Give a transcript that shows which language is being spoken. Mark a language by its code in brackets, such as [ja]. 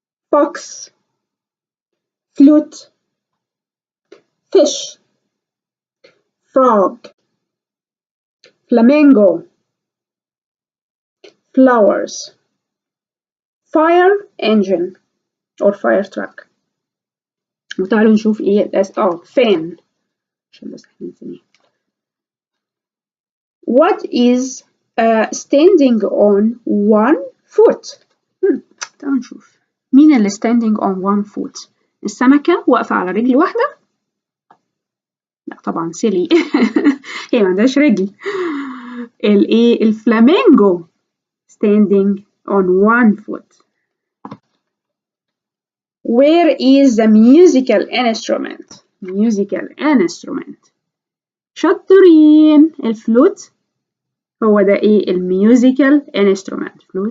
[en] fox, flute, fish, frog, flamingo, flowers, fire engine or fire truck. [ar] وتعالوا نشوف ايه fan عشان بس احنا نسميه. [en] What is standing on one foot? [ar] تعالوا نشوف مين اللي [en] standing on one foot. [ar] السمكة واقفة على رجل واحدة؟ لا طبعا سيلي. هي ما عندهاش رجل. [en] الايه؟ الفلامينجو standing on one foot. Where is the musical instrument? Musical instrument. [ar] شطورين. الفلوت هو ده ايه؟ الميوزيكال instrument.